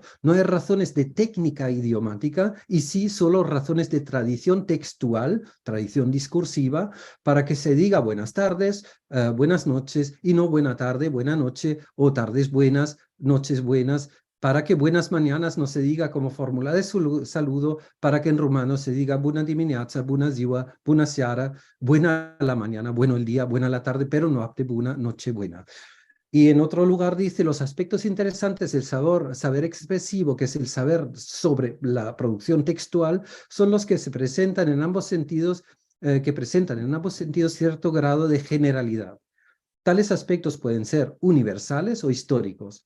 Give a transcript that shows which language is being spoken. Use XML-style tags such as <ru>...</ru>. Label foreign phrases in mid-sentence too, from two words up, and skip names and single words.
<es>No hay razones de técnica idiomática, y sí solo razones de tradición textual, tradición discursiva, para que se diga buenas tardes, buenas noches, y no buena tarde, buena noche, o tardes buenas, noches buenas, para que buenas mañanas no se diga como fórmula de saludo, para que en rumano se diga</es> <ro>bună dimineața, bună ziua, bună seara,</ro> <es>buena la mañana, bueno el día, buena la tarde, pero</es> <ro>noapte bună,</ro> <es>noche buena. Y en otro lugar dice, los aspectos interesantes del saber expresivo, que es el saber sobre la producción textual, son los que se presentan en ambos sentidos, cierto grado de generalidad. Tales aspectos pueden ser universales o históricos.</es>